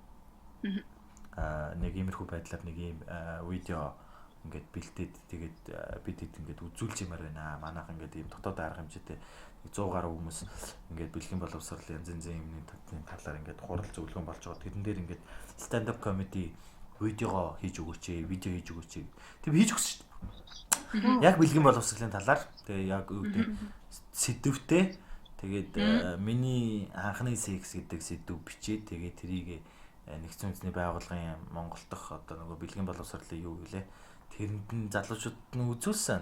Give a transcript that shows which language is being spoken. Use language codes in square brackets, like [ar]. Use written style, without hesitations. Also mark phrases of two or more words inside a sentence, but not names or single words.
[mn] Нэг иймэрхүү байдлаар нэг ийм видео ингээд бэлдээд тэгээд бидэд ингээд үзүүлж юмар байна. Манайх ингээд ийм дотоод арга хэмжээтэй 100 гаруй хүмүүс ингээд бэлгийн боловсролын янз янзын юмны талаар ингээд хурал зөвлөгөөн болж байгаа. Тэрэн дээр ингээд [en] stand up comedy [mn] видео хийж өгөөч, видео хийж өгөөч. Тэг хийж өгсөн шүү дээ. Яг бэлгийн боловсролын талаар тэгээ яг юу гэдэг сэдвтэй тэгээд миний анхны секс гэдэг сэдв бичээд тэгээд тэрийг нэгдсэн үндэсний байгууллагын Монгол дахь одоо нөгөө бэлгийн боловсролын юу гэлээ тэрэнд нь залуучууд нь үзүүлсэн.